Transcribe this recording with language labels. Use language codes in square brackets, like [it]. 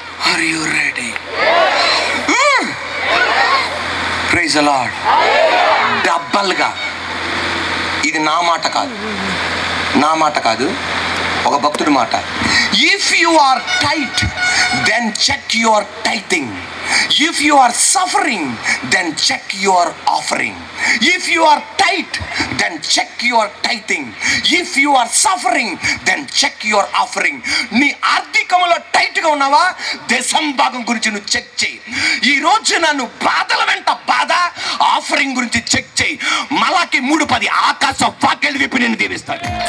[en] Are you ready? Praise the lord. [te] డబ్బల్గా, ఇది నా మాట కాదు, నా మాట కాదు, ఒక భక్తుడి మాట. [en] If you are tight then check your tithing. If you are suffering, then check your offering. If you are tight, then check your tithing. If you are suffering, then check your offering. [te] నీ ఆర్థికంలో టైట్గా ఉన్నావా? దశం భాగం గురించి నువ్వు check చేయి. ఈ రోజు నన్ను బాధల వెంట బాధ, ఆఫరింగ్ గురించి చెక్ చేయి. మలాకి 3:10 ఆకాశ వాక్యాలు విప్పి నేను దీవిస్తాను.